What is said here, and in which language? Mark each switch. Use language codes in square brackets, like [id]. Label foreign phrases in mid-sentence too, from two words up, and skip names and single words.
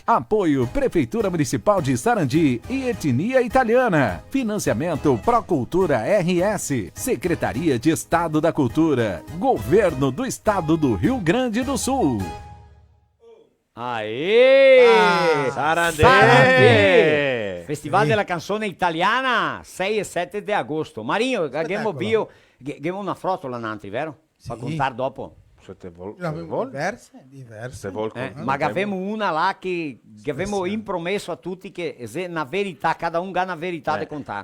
[pt] Apoio Prefeitura Municipal de Sarandi e Etnia Italiana. Financiamento Procultura RS. Secretaria de Estado da Cultura. Governo do Estado do Rio Grande do Sul. Aê! Sarandi! [it] Festival della Canzone Italiana, 6 e 7 di agosto. Marinho, abbiamo una frottola Nantri, vero? Sì. Per contare dopo. Diverse. Ma avevamo una là che avevamo impromesso a tutti che se na verità, [pt] cada un ganha [it] a verità di contare.